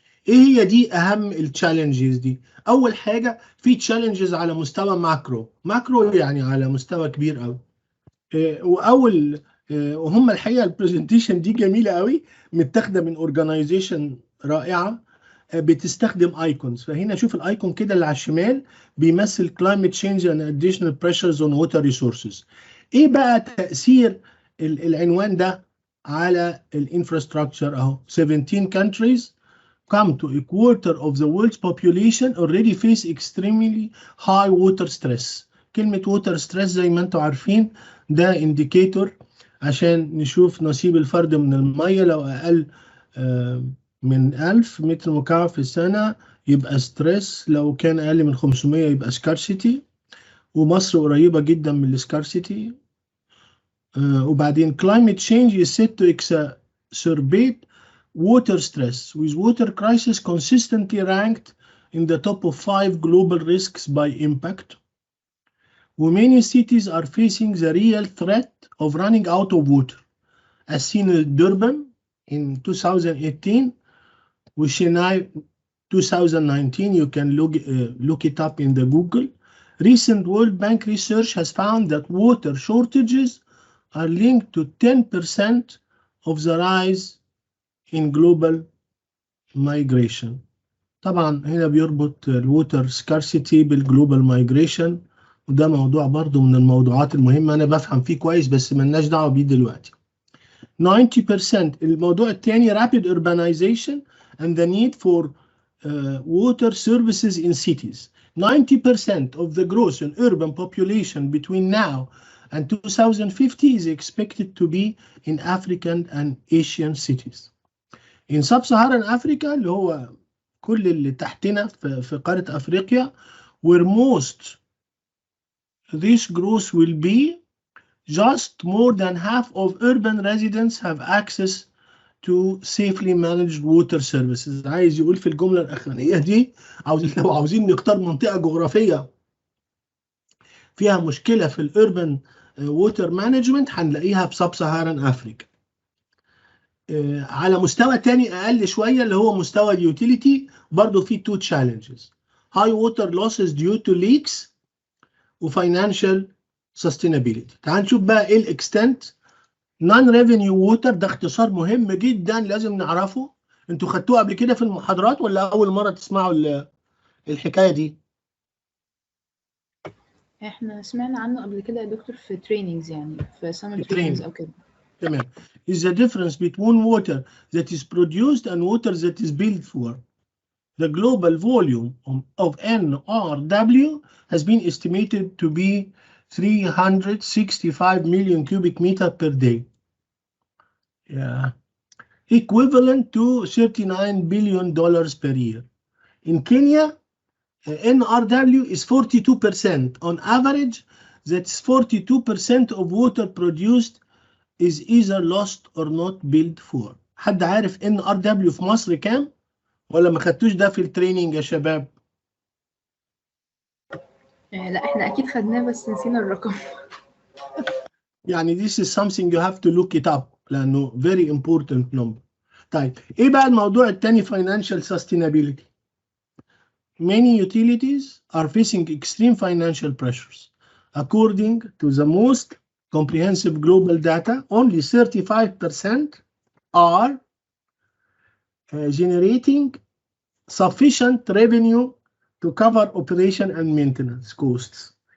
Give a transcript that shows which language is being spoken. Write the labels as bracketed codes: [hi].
[ar] ايه هي دي اهم التشالنجز دي؟ اول حاجه في تشالنجز على مستوى ماكرو يعني على مستوى كبير قوي. واول وهم الحقيقه البرزنتيشن دي جميله قوي، متاخده من اورجانيزيشن رائعه بتستخدم ايكونز. فهنا شوف الايكون كده اللي على الشمال بيمثل [en] climate change and additional pressures on water resources. [ar] ايه بقى تأثير العنوان ده على الانفراستراكشر؟ اهو [en] 17 countries come to a quarter of the world's population already face extremely high water stress. [ar] كلمة water stress زي ما انتم عارفين ده indicator عشان نشوف نصيب الفرد من المية. لو أقل من 1000 متر مكعب في السنة يبقى ستريس، لو كان أقل من 500 يبقى سكارسيتي، ومصر قريبة جدا من السكارسيتي. وبعدين [en] climate change is said to exacerbate water stress, with water crisis consistently ranked in the top of 5 global risks by impact. Many cities are facing the real threat of running out of water, as seen in Durban in 2018, وشناي 2019. You can look it up in the Google. Recent World Bank research has found that water shortages are linked to 10% of the rise in global migration. [ar] طبعا هنا بيربط الووتر سكارسيتي بالجلوبال مايجريشن، وده موضوع برضو من الموضوعات المهمة. أنا بفهم فيه كويس بس ملناش دعوة بيه دلوقتي. 90%. الموضوع الثاني [en] rapid urbanization and the need for water services in cities. 90% of the growth in urban population between now and 2050 is expected to be in African and Asian cities. In sub-Saharan Africa [ar] اللي هو كل اللي تحتنا في قارة أفريقيا, [en] where most this growth will be, just more than half of urban residents have access to safely managed water services. [ar] عايز يقول في الجملة الأخرانية دي لو عاوزين نختار منطقة جغرافية فيها مشكلة في الأوربان ووتر مانجمنت هنلاقيها في سب سهاران أفريقيا. على مستوى تاني أقل شوية اللي هو مستوى اليوتيليتي برضو في [en] two challenges: high water losses due to leaks [ar] وفاينانشال sustainability. تعال نشوف بقى ايه الاكستنت. نون ريفينيو ووتر ده اختصار مهم جدا لازم نعرفه. انتوا خدتوه قبل كده في المحاضرات ولا اول مره تسمعوا الحكايه دي؟ احنا سمعنا عنه قبل كده يا دكتور في تريننجز، يعني في سمر تريننجز او كده. تمام. [en] is the difference between water that is produced and water that is billed for. The global volume of NRW has been estimated to be 365 million cubic meter per day. Yeah. Equivalent to $39 billion per year. In Kenya, NRW is 42%. On average, that's 42% of water produced is either lost or not billed for. [ar] حد عارف NRW في مصر كام؟ ولا ما خدتوش ده في التريننج يا شباب؟ لا احنا اكيد خدناه بس نسينا الرقم. يعني [en] this is something you have to look it up [ar] لأنه [en] very important number. [ar] طيب إيه بقى الموضوع التاني؟ financial sustainability. [en] Many utilities are facing extreme financial pressures. According to the most comprehensive global data, only 35% are generating sufficient revenue to cover operation and maintenance costs.